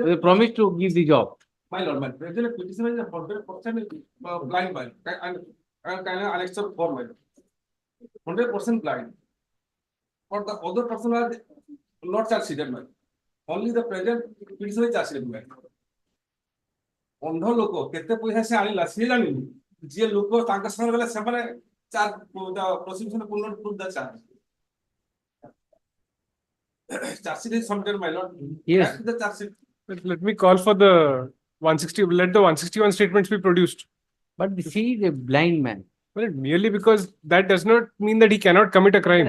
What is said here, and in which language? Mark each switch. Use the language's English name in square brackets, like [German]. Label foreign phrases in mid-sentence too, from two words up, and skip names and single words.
[English] They promised to give the job. My lord, my present petitioner is a 100% blind man. And kind of Alexa for my 100% blind. But the other person are not charge sheeted man. Only the present petitioner is charge sheeted man. [Odia] ଅନ୍ଧ ଲୋକ କେତେ ପଇସା ସେ ଆଣିଲା ସିଏ ଜାଣିନି ଯିଏ ଲୋକ ତାଙ୍କ ସାଙ୍ଗରେ ଗଲେ ସେମାନେ [English] prosecution could not prove the charge. Charge sheet is submitted, my lord. Yes. The charge sheet. Let me call for the 160. Let the 161 statements be produced. But she is a blind man. Well, merely because that does not mean that he cannot commit a crime.